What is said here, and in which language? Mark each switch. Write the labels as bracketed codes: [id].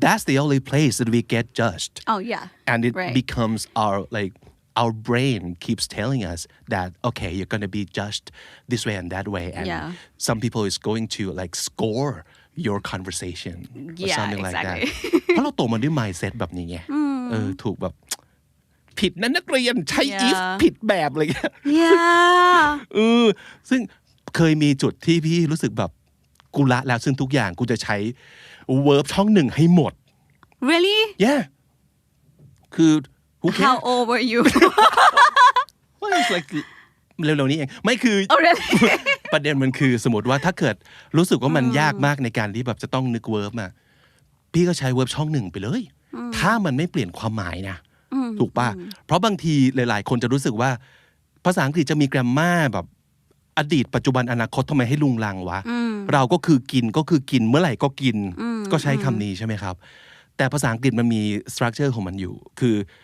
[en] that's the only place that we get judged. Oh yeah. And it Right. becomes our brain keeps telling us that okay, you're going to be judged this way and that way, and Yeah. some people is going to like score your conversation or Yeah, something like that. exactly. [th] เพราะเราโตมาด้วย mindset แบบนี้ไงถูกแบบผิดนั่นนักเรียนใช้ [en] Yeah. [th] if ผิดแบบอะไรเงี้ย [en] Yeah. [th] ซึ่งเคยมีจุดที่พี่รู้สึกแบบกูละแล้วซึ่งทุกอย่างกูจะใช้ verb ช่องหนึ่งให้หมด [en] Really? yeah คือ who cares How old were you? well it's like [th] เร็วๆนี้เองไม่คือ [en] Oh really? [th] ประเด็นมันคือสมมติว่าถ้าเกิดรู้สึกว่ามันยากมากในการที่แบบจะต้องนึก verb มาพี่ก็ใช้ verb ช่องหนึ่งไปเลยถ้ามันไม่เปลี่ยนความหมายนะถูกป่ะเพราะบางทีหลายๆคนจะรู้สึกว่าภาษาอังกฤษจะมี grammar แบบอดีตปัจจุบันอนาคตทำไมให้ลุงลังวะเราก็คือกินเมื่อไหร่ก็กินก็ใช้คำนี้ใช่ไหมครับแต่ภาษาอังกฤษมันมี structure ของมันอยู่คือ